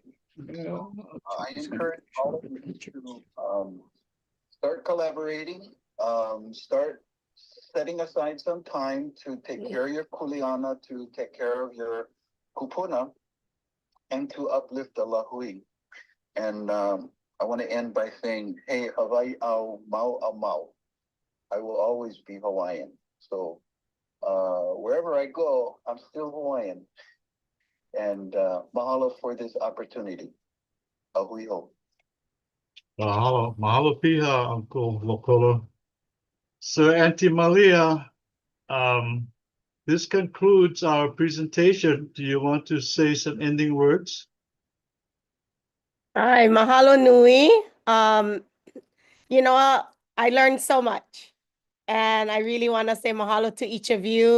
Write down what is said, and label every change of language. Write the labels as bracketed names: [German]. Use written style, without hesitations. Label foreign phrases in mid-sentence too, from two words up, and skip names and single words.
[English] So I encourage all of you to start collaborating, start setting aside some time to take care of your kuleana, to take care of your kupuna, and to uplift the lahui. And I want to end by saying, hey, [Hawaiian] Hawaii au mau au mau. [English] I will always be Hawaiian. So wherever I go, I'm still Hawaiian. And mahalo for this opportunity. [Hawaiian] Ahui ho. Mahalo piha, Uncle Lokolo. [English] So, Auntie Malia, this concludes our presentation. Do you want to say some ending words? [Hawaiian] Hi, mahalo nui. [English] You know, I learned so much, and I really want to say mahalo to each of you.